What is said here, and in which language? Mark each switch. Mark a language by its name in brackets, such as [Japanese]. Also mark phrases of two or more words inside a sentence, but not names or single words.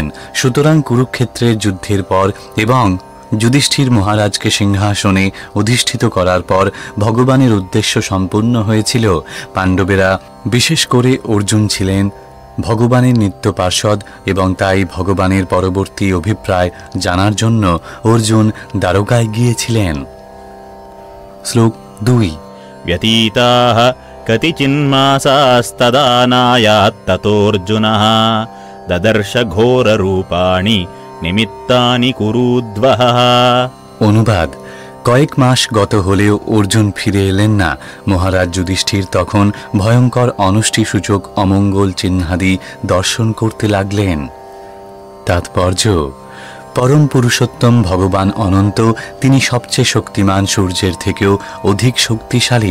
[Bangla] সুতরাং কুরুক্ষেত্রের যুদ্ধের পর এবং যুধিষ্ঠির মহারাজকে সিংহাসনে অধিষ্ঠিত করার পর ভগবানের উদ্দেশ্য সম্পূর্ণ হয়েছিল। পাণ্ডবেরা, বিশেষ করে অর্জুন, ছিলেন ভগবানের নিত্য পার্ষদ এবং তাই ভগবানের পরবর্তী অভিপ্রায় জানার জন্য অর্জুন দ্বারকায় গিয়েছিলেন। শ্লোক 2। [Sanskrit] व्यतीताः कतिचिन्मासास्तदा नायात्ततोऽर्जुनः ददर्श घोररूपाणि निमित्तानि कुरुद्वः। [Bangla] অনুবাদ। কয়েক মাস গত হলেও অর্জুন ফিরে এলেন না। মহারাজ যুধিষ্ঠির তখন ভয়ঙ্কর অনষ্টিসূচক অমঙ্গল চিহ্নাদি দর্শন করতে লাগলেন। তাৎপর্য: পরম পুরুষোত্তম ভগবান অনন্ত, তিনি সবচেয়ে শক্তিমান সূর্যের থেকেও অধিক শক্তিশালী।